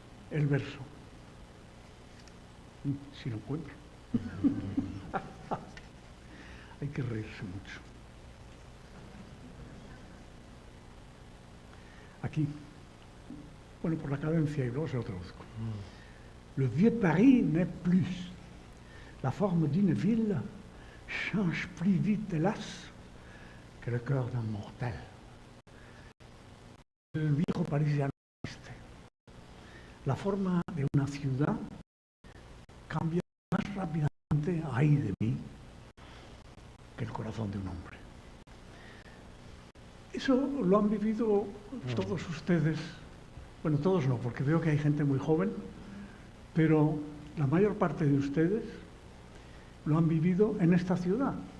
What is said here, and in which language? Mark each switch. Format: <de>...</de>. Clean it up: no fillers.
<es>El verso, si lo encuentro. Hay que reírse mucho. Aquí. Bueno, por la cadencia y luego se lo traduzco.</es> <fr>Le vieux Paris n'est plus. La forme d'une ville change plus vite, hélas, que le cœur d'un mortel.</fr> <es>El viejo París ya no existe. La forma de una ciudad cambia más rápidamente, ay de mí, que el corazón de un hombre. Eso lo han vivido todos ustedes, bueno, todos no, porque veo que hay gente muy joven, pero la mayor parte de ustedes lo han vivido en esta ciudad.</es>